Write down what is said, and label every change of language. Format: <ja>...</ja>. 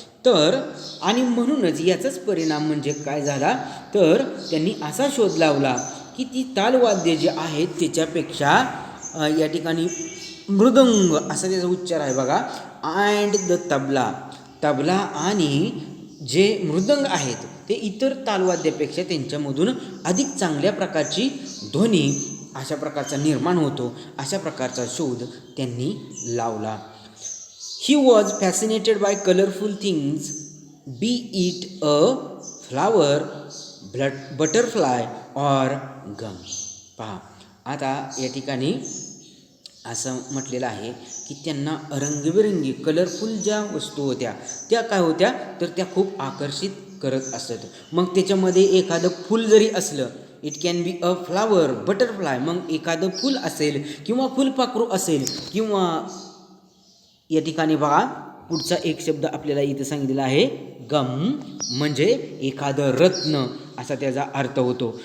<mr>तर आणि म्हणूनच याचाच परिणाम म्हणजे काय झाला तर त्यांनी असा शोध लावला की ती तालवाद्य जे आहेत त्याच्यापेक्षा या ठिकाणी मृदंग असा त्याचा उच्चार आहे बघा.</mr> <en>and the tabla</en> <mr>आणि जे मृदंग आहेत ते इतर तालवाद्यापेक्षा त्यांच्यामधून अधिक चांगल्या प्रकारची ध्वनी अशा प्रकारचा निर्माण होतो, अशा प्रकारचा शोध त्यांनी लावला.</mr> <en>He was fascinated by colourful things, be it a flower, butterfly or gum.</en> <mr>पहा, आता या ठिकाणी असं म्हटलेलं आहे की त्यांना रंगीबेरंगी कलरफुल ज्या वस्तू होत्या त्या काय होत्या तर त्या खूप आकर्षित करत असत. मग त्याच्यामध्ये एखादं फूल जरी असलं,</mr> <en>it can be a flower, butterfly,</en> <mr>मग एखादं फूल असेल किंवा फुलपाखरू असेल किंवा या ठिकाणी बघा पुढचा एक शब्द आपल्याला इथं सांगितलेला आहे गम, म्हणजे एखादं रत्न असा त्याचा अर्थ होतो.</mr>